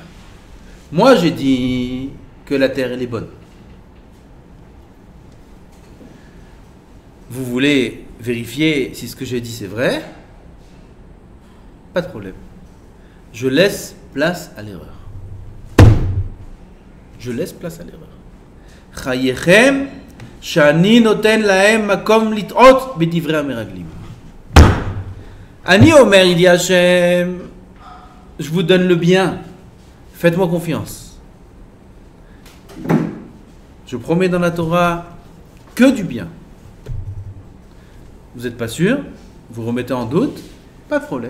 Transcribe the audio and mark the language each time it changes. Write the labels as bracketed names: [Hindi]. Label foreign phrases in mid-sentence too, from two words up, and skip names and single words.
[French] Moi, j'ai dit que la terre, elle est bonne. Vous voulez vérifier si ce que j'ai dit c'est vrai? Pas de problème. Je laisse place à l'erreur. Je laisse place à l'erreur. [Hebrew] חייכם שאני נותן להם מקום לטעות בדברי המרגלים. אני אומר, [French] il dit Hachem, je vous donne le bien. Faites-moi confiance. Je promets dans la Torah que du bien. Vous n'êtes pas sûr? Vous remettez en doute? Pas de problème.